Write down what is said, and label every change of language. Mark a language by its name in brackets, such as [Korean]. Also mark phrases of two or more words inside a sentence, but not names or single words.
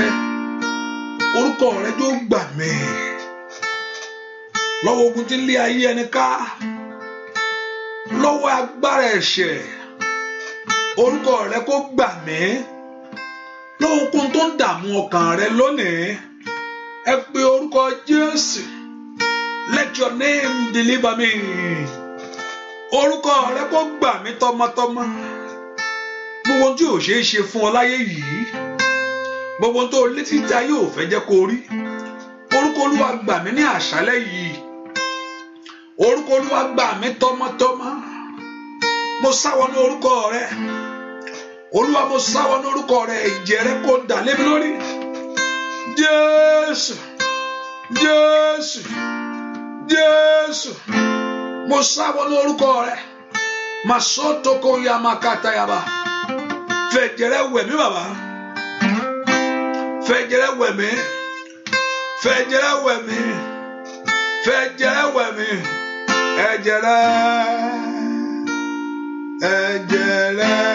[Yoruba] Orúkọ rẹ tó gbà mí lọ́wọ́ ogun tí ń lé ayé ẹni ká, lọ́wọ́ agbára ẹ̀ṣẹ̀. Orúkọ rẹ kó gbà mí lọ́wọ́ ogun tó ń dààmú ọkàn rẹ lónìí. Ẹ pe orúkọ Jésù. [English] Let your name deliver me. [Yoruba] Orúkọ rẹ kó gbà mí tọmọtọmọ. Gbogbo ohun tí ò ṣeé ṣe fún ọ láyé yìí, gbogbo ohun tó létí tí ayé ò fẹ́ jẹ́ kó rí, orúkọ Olúwa gbà mí ní àṣálẹ́ yìí. Orúkọ Olúwa gbà mí tọmọtọmọ. Mo sá wọnú orúkọ rẹ. Olúwa mo sá wọnú orúkọ rẹ. Ìjẹ́ rẹ kó dà lé mi lórí. Jésù, Jésù, Jésù. Mo sá wọnú orúkọ rẹ. Masoto ko ya makata yaba. Fẹ̀jẹ̀ rẹ wẹ̀ mí bàbá. Fẹ̀jẹ̀ rẹ wẹ̀ mí. Fẹ̀jẹ̀ rẹ wẹ̀ mí. Fẹ̀jẹ̀ rẹ wẹ̀ mí. Ẹ̀jẹ̀ rẹ. Ẹ̀jẹ̀ rẹ.